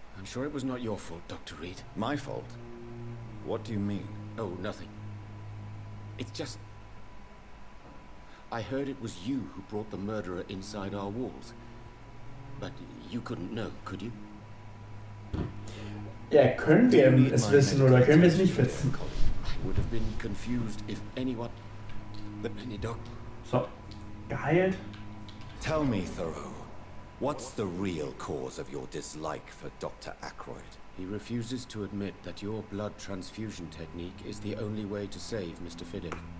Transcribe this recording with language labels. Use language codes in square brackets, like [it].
[en] I'm sure it was not your fault, Dr. Reed. My fault? What do you mean? Oh, nothing. It's just... I heard it was you who brought the murderer inside our walls. But you couldn't know, could you? [de] Ja, können wir es wissen oder können wir es nicht wissen? [en] I would have been confused if anyone... But any doctor... [de] So, geheilt. [en] Tell me, Thoreau, what's the real cause of your dislike for Dr. Ackroyd? He refuses to admit that your blood transfusion technique is the only way to save Mr. Fiddick.